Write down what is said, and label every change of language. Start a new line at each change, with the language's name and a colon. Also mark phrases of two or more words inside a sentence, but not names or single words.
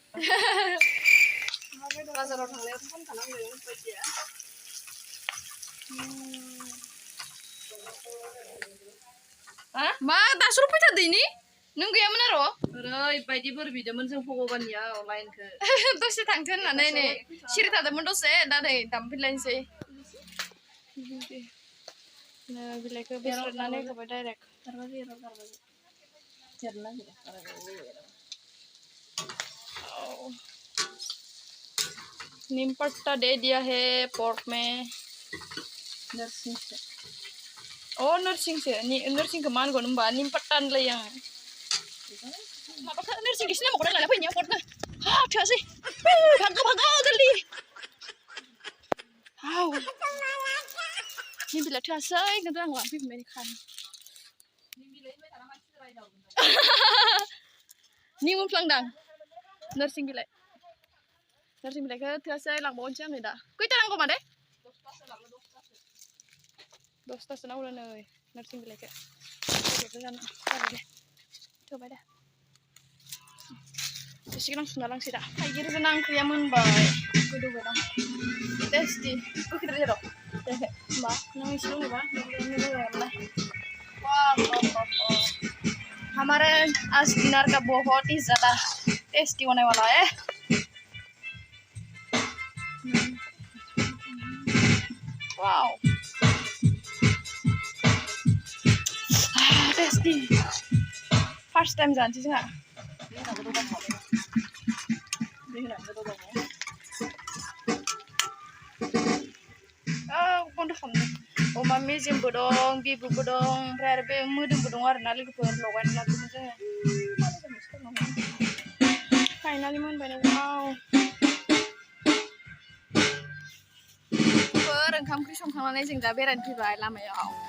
Bodo: बाजाराव थांनायावथ' फानखानांगौ बायदिया मा दासो फैथारदैनि नों गैयामोन आरो ओरैबायदि बोर बिदोंमोन जों भगबाननियाव लाइनखौ दसे थांथों होननानै नै सिरि थादोंमोन दसे दा नै दामफैलायनोसै बिलाइखौ बेसरनानै होबाय
Hindi: डाइरेक्ट नीम पत्ता दे दिया है पोर्क में नरसिंह
Bodo: से ओ नरसिंह से नरसिंह को मान गन होनबा
Hindi: नीम पत्ता
Bodo: होनलाय आं माबाखौ नरसिंह किसना मखना लाना फैनिया पटनो हा थोआसै
Hindi: भागो भागो जल्दी
Bodo: हाव नीम बिलाइ थोआसै खिन्थु आं लांफैफिनबाय खानो नीम मोनफ्लांदां नरसिंह बिलाइखौ थोआसै लांबावनोसै आङो दा खैथा नांगौ मादै 10तासो नांगौ नै नोरसिं बिलाइखौ जानो दे थोबाय दे एसे गोनां सुना लांसै दा थाइगिरजों ओंख्रिया मोनबाय गोदौबाय दं टेस्टि गोखैद्राय जेराव जायाखै होमबा नों एसे लोंनोबा
Hindi: वाह हमारे आज डिनर का बहुत ही ज़्यादा टेस्टी होने वाला है
English: wow tasty first time
Bodo: जानसै जोंहा बन्द खालामदों अमा मेजेमबो दं बिबुबो दं ओमफ्राय आरो बे मोदोमबो दं आरोना लोगोफोर लगायना लादोंमोन जोङो फाइनालि मोनबाय वाव ओंखाम ओंख्रि संखांनानै जों दा बेरायनो फैबाय लामायाव